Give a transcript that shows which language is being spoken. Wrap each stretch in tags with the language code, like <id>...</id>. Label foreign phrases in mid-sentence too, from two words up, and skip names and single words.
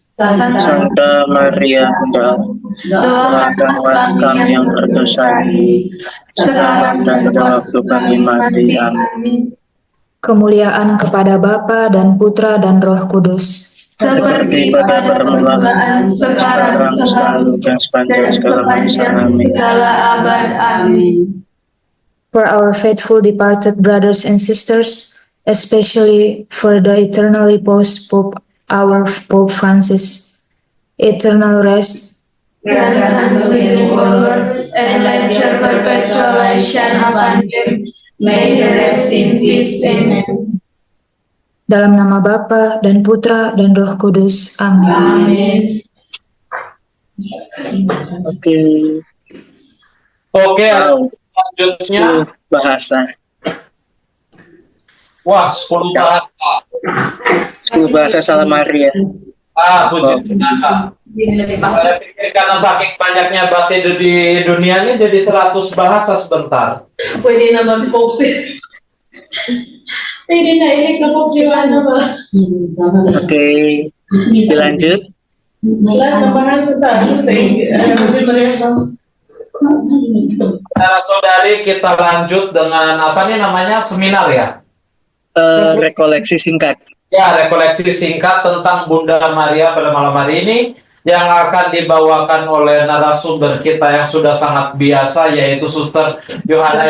<id>Santa Maria, Bunda Allah, doakanlah kami yang berdosa ini, sekarang dan pada waktu kami mati. Amin. Kemuliaan kepada Bapa dan Putra dan Roh Kudus. Seperti pada permulaan, sekarang, selalu, dan sepanjang segala abad. Amin.</id> <en>For our faithful departed brothers and sisters, especially for the eternal repose Pope, our Pope Francis, eternal rest, Grant unto him, O Lord, and let your perpetual light shine upon him. May he rest in peace. Amen.</en> <id>dalam nama Bapa dan Putra dan Roh Kudus. Amin. Amin. Oke, selanjutnya bahasa. wah 10 bahasa. 10 bahasa Salam Maria. Puji Tuhan. Saya pikir karena saking banyaknya bahasa di dunia ini jadi 100 bahasa sebentar.</id> <tl>Pwede naman po sih.</tl> <id>Ini na ini kepopsiwan na ba? Oke, dilanjut.</id> <tl>Wala naman sa</tl> <id>Saudara-saudari, kita lanjut dengan apa nih namanya, seminar ya? Rekoleksi singkat. Ya, rekoleksi singkat tentang Bunda Maria pada malam hari ini yang akan dibawakan oleh narasumber kita yang sudah sangat biasa, yaitu Suster Yohana.</id>